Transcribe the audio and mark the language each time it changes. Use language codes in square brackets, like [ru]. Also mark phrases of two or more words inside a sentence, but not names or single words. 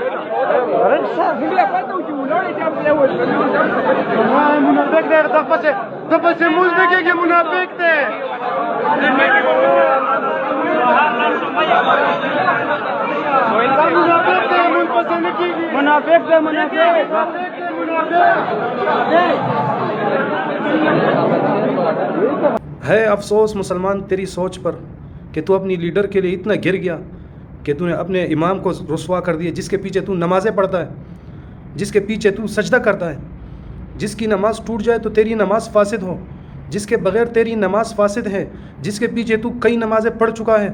[ps] منافق دی، د پسې مونځ نه کېږي، منافق دی۔ منافق دی، مونځ پسې نه کېږي، منافق دی، [ur] ہے افسوس مسلمان تیری سوچ پر کہ تو اپنی لیڈر کے لیے اتنا گر گیا کہ تو نے اپنے امام کو رسوا کر دیا، جس کے پیچھے تو نمازیں پڑھتا ہے، جس کے پیچھے تو سجدہ کرتا ہے، جس کی نماز ٹوٹ جائے تو تیری نماز فاسد ہو، جس کے بغیر تیری نماز فاسد ہے، جس کے پیچھے تو کئی نمازیں پڑھ چکا ہے۔